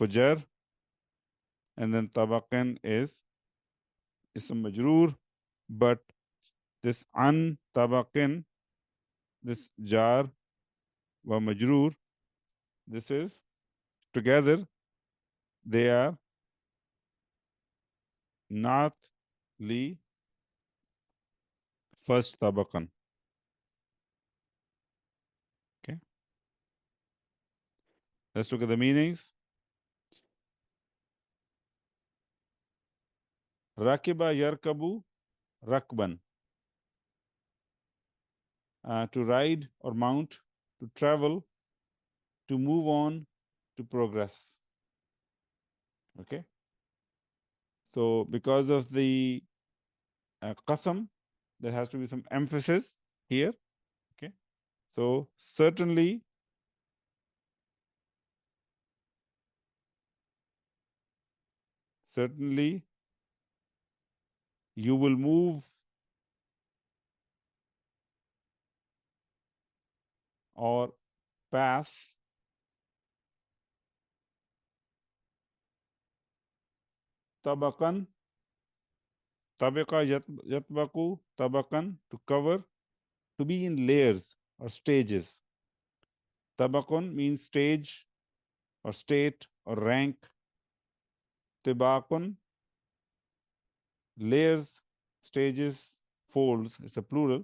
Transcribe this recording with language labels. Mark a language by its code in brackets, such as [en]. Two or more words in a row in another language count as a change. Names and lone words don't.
[en] jar, and then tabaqan is [ar] اسم مجرور, [en] but this an tabaqin, this [ar] جر ومجرور, [en] this is together, they are not li first tabaqan. Okay, let's look at the meanings. [ar] رَكِبَ يَرْكَبُ رَكْبًا, [en] to ride or mount, to travel, to move on, to progress. Okay, so because of the qasam, there has to be some emphasis here. Okay, so certainly you will move or pass [ar] طَبَقًا، طَبَقَ يَطْبَقُ طَبَقًا, [en] to cover, to be in layers or stages. Tabaqun means stage or state or rank. Tibaqun, layers, stages, folds, it's a plural.